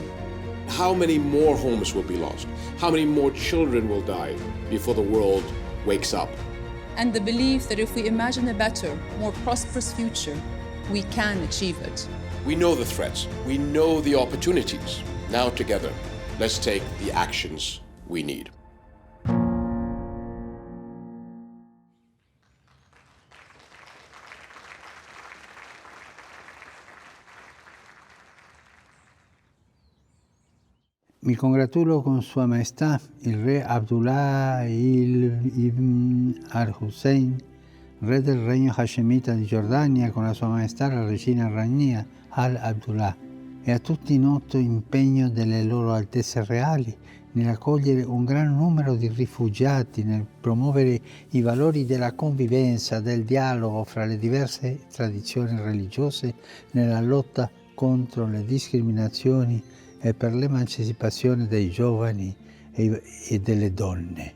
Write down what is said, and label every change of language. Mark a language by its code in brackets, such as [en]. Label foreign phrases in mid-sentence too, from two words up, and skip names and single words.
[en] How many more homes will be lost? How many more children will die before the world wakes up? And the belief that if we imagine a better, more prosperous future, we can achieve it. We know the threats, we know the opportunities. Now together, let's take the actions we need. [it] Mi congratulo con Sua Maestà il Re Abdullah ibn al-Hussein, Re del Regno Hashemita di Giordania, con la Sua Maestà la Regina Rania al-Abdullah, e a tutti noto impegno delle loro Altezze Reali nell'accogliere un gran numero di rifugiati, nel promuovere i valori della convivenza, del dialogo fra le diverse tradizioni religiose, nella lotta contro le discriminazioni e per l'emancipazione dei giovani e delle donne.